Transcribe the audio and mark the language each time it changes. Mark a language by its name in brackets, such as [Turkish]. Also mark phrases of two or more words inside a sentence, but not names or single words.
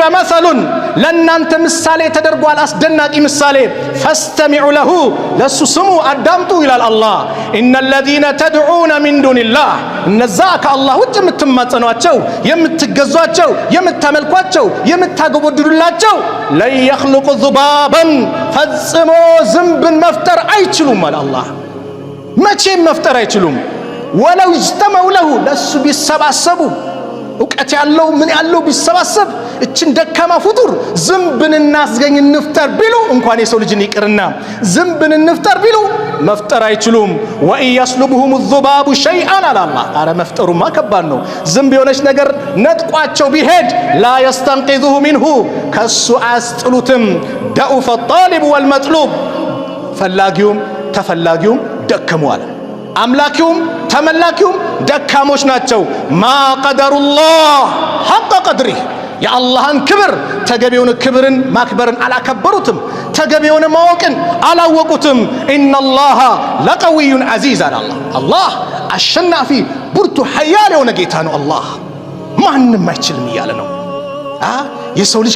[Amharic] መሰሉን ለእናንተ ምሳሌ ተደርጓል፣ አስደናቂ ምሳሌ። [Arabic] فاستمعوا له [Amharic] ለሱ ስሙ አዳምጡ ይላል አላህ። [Arabic] إن الذين تدعون من دون الله [Amharic] እነዛ ከአላህ ውጭ የምትማጸኗቸው፣ የምትገዟቸው፣ የምታመልኳቸው፣ የምታጎበድዱላቸው [Arabic] لن يخلقوا ذبابا [Amharic] ፈጽሞ ዝንብን መፍጠር አይችሉም አለ አላህ። መቼም መፍጠር አይችሉም። [Arabic] ولو اجتمعوا له [Amharic] ለሱ ቢሰባሰቡ እውቀት ያለው ምን ያለው ቢሰባሰብ እችን ደካማ ፍጡር ዝምብን እናስገኝ እንፍጠር ቢሉ እንኳን የሰው ልጅን ይቅርና ዝምብን እንፍጠር ቢሉ መፍጠር አይችሉም። [Arabic] وإن يسلبهم الذباب شيئا [Amharic] አላህ አረ መፍጠሩማ ከባድ ነው። ዝምብ የሆነች ነገር ነጥቋቸው ቢሄድ [Arabic] لا يستنقذه منه [Amharic] ከሱ አያስጥሉትም። [Arabic] ضعف الطالب والمطلوب [Amharic] ፈላጊውም ተፈላጊውም ደከመዋል። አምላኪውም ተመላኪውም ደካሞች ናቸው። [Arabic] ما قدروا الله حق قدره [Amharic] የአላህን ክብር ተገቢውን ክብርን ማክበርን አላከበሩትም። ተገቢውን ማወቅን አላወቁትም። [Arabic] إن الله لقوي عزيز [Amharic] አለ አላህ አሸናፊ ብርቱ ኃያል የሆነ ጌታ ነው። አላህ ማንም አይችልም እያለ ነው። የሰው ልጅ